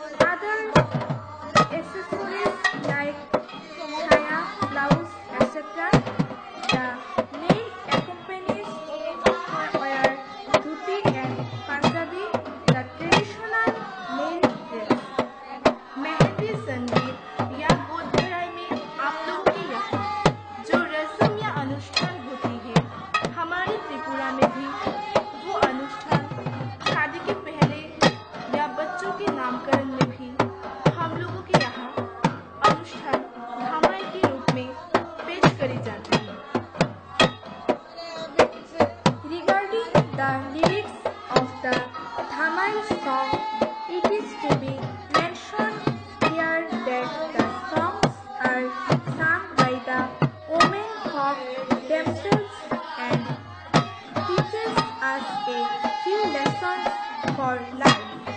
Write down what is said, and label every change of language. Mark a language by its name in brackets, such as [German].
[English] Other accessories like chaya, blouse, etc. The male accompanies wear dhuti and Punjabi, the traditional male dress. [Hindi] Mehndi संगीत या गोदभराई में आप लोगों के यहाँ जो रस्म या अनुष्ठान होती है, हमारे त्रिपुरा में भी वो अनुष्ठान शादी के पहले या बच्चों के नामकरण में भी हम लोगों के यहाँ अनुष्ठान धामाई के रूप में पेश करी जाती है। [English] Regarding the lyrics of the Dhamai song, it is to be mentioned here that the songs are sung by the women folk themselves and teaches us a few lessons for life.